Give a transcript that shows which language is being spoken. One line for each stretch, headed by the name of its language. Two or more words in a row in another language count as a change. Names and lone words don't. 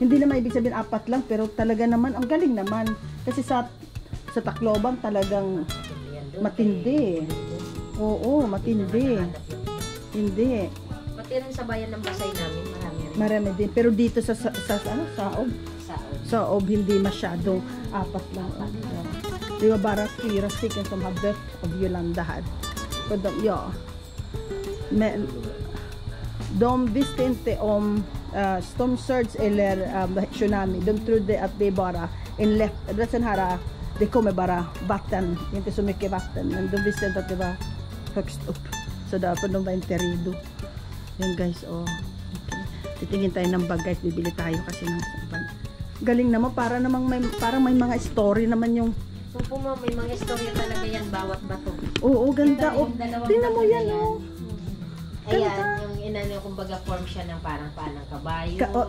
Filipino: Hindi naman ibig sabihin 4 lang, pero talaga naman, ang galing naman. Kasi sa Tacloban talagang matindi. Oo, matindi. Hindi. Pati rin sa bayan ng Basay namin, marami rin. Marami din. Pero dito Saob, hindi masyado. 4 lang.
Swedish: Det var bara 4 stycken som har dött av Yolanda här. Och ja. Men de visste inte om
English: storm surge
Swedish: eller tsunami. De trodde att det är bara en lätt, det här, det kommer bara vatten, inte så mycket vatten, men de visste inte att det var högst upp. Så därför de var inte redo.
Filipino: Yan guys, oh. Okay. Titingin tayo ng bag guys, bibili tayo kasi ng bag. Galing naman, parang may mga story naman yung. So po ma'am, may mga istorya talaga yan bawat bato. Oo, ganda. Oh. Tingnan mo yan, oh. Ayan, yung inano, kumbaga form siya ng parang paanang kabayo, yung